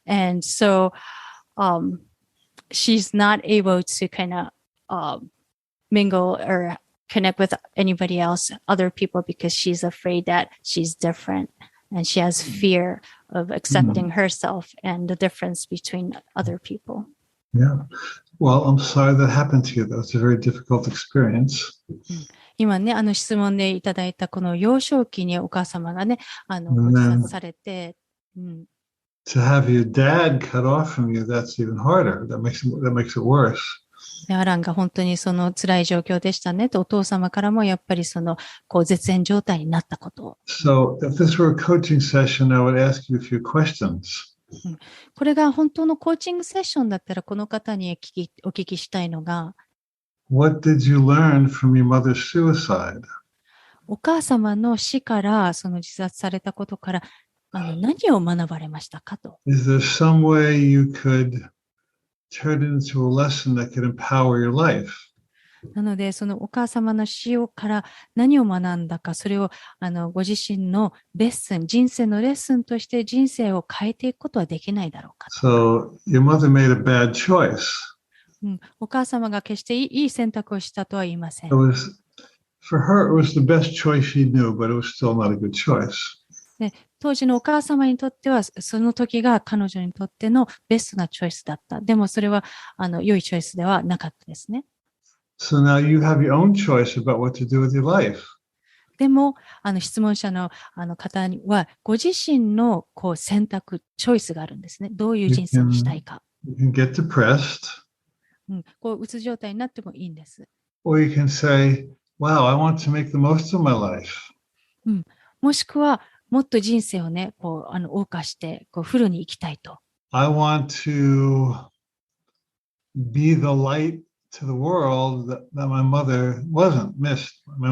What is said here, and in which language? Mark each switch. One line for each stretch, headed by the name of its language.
English: And so she's not able to kind of mingle or connect with anybody else, other people, because she's afraid that she's different, and she has fear of accepting herself and the difference between other people. Yeah. Well, I'm sorry that happened to you. That was a very difficult experience.
Japanese: 今ね、質問でいただいたこの幼少期にお母様がね、ご自殺されて、
English: To have your dad cut off from you, that's even harder. That makes it worse.
Japanese: でアランが本当にその辛い状況でしたねと、お父様からもやっぱりそのこう絶縁状態になったことを。
English: So if this were a coaching session, I would ask you a few questions.
Japanese: これが本当のコーチングセッションだったら、この方にお聞きしたいのが、
English: What did you learn from your mother's suicide?
Japanese: お母様の死から、その自殺されたことから、何を学ばれましたかと。
English: Is there some way you could turn it into a lesson that could empower your life?
Japanese: なので、そのお母様の死から何を学んだか、それをご自身のレッスン、人生のレッスンとして人生を変えていくことはできないだろうか。
English: So your mother made a bad choice.
Japanese: お母様が決していい選択をしたとは言いません。
English: For her, it was the best choice she knew, but it was still not a good choice.
Japanese: で当時のお母様にとっては、その時が彼女にとってのベストなチョイスだった。でもそれは良いチョイスではなかったですね。
English: So now you have your own choice about what to do with your life.
Japanese: でも、質問者の方には、ご自身のこう選択、チョイスがあるんですね。どういう人生にしたいか。
English: You can get depressed.
Japanese: こう、うつ状態になってもいいんです。
English: Or you can say, wow, I want to make the most of my life.
Japanese: もしくは、もっと人生をね、こう、謳歌して、こう、フルに生きたいと。
English: I want to be the light to the world that my mother missed.